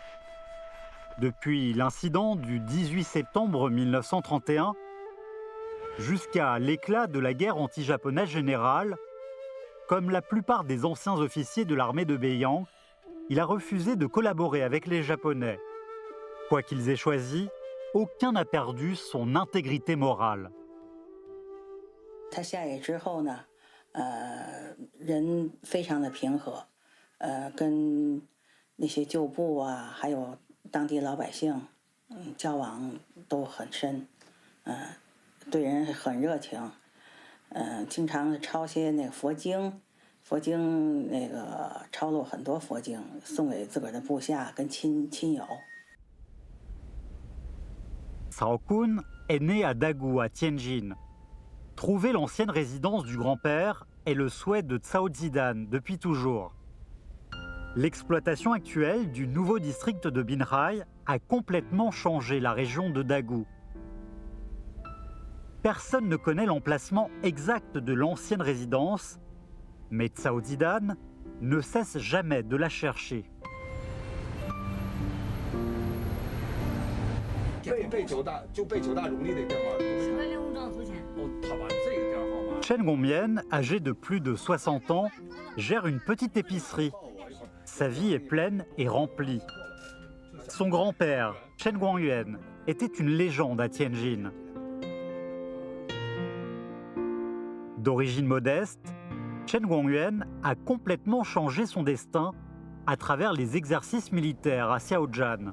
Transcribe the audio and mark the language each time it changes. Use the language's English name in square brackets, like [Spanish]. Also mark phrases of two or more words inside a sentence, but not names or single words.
[French] Depuis l'incident du 18 septembre 1931, jusqu'à l'éclat de la guerre anti-japonaise générale, comme la plupart des anciens officiers de l'armée de Beiyang, il a refusé de collaborer avec les Japonais. Quoi qu'ils aient choisi, aucun n'a perdu son intégrité morale. [Chinese] 他下野之后呢，人非常的平和，跟那些旧部啊，还有当地老百姓，交往都很深，对人很热情，经常抄些那个佛经，那个抄录很多佛经，送给自个儿的部下跟亲友。 [French] Cao Kun est né à Dagu, à Tianjin. Trouver l'ancienne résidence du grand-père est le souhait de Cao Zidan depuis toujours. L'exploitation actuelle du nouveau district de Binhai a complètement changé la région de Dagu. Personne ne connaît l'emplacement exact de l'ancienne résidence, mais Cao Zidan ne cesse jamais de la chercher. [Chinese] 被九大荣立的电话。哦，他把这个电话号码。 [French] Chen Gongmian, âgé de plus de 60 ans, gère une petite épicerie. Sa vie est pleine et remplie. Son grand-père, Chen Guangyuan, était une légende à Tianjin. D'origine modeste, Chen Guangyuan a complètement changé son destin à travers les exercices militaires à Xiaojian.